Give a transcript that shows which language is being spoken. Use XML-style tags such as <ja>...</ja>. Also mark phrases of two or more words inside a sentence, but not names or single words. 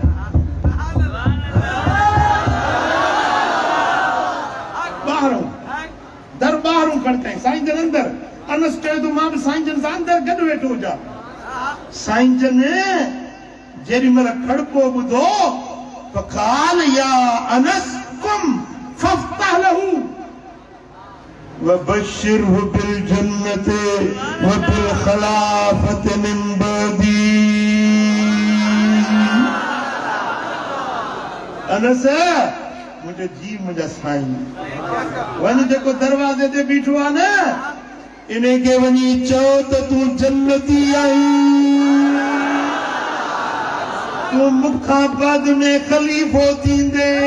<sd>ॿाहिरों दर ॿाहिरों खड़काई, साईं जन अंदर। अनस चयो त मां बि साईं जन सां अंदर गॾु वेठो हुजां। साईं जन जेॾी महिल खड़को ॿुधो</sd> <ar>فقال يا أنس قم فافتح له وبشره بالجنة وبالخلافة من بعدي.</ar> <sd>अनस मुझे जी मुझा साईं वन जेको दरवाजे ते बीठो आहे न, इने के वञी चओ त तूं जन्नती आहीं, तूं मूंखां बाद में खलीफ़ो थींदे।</sd>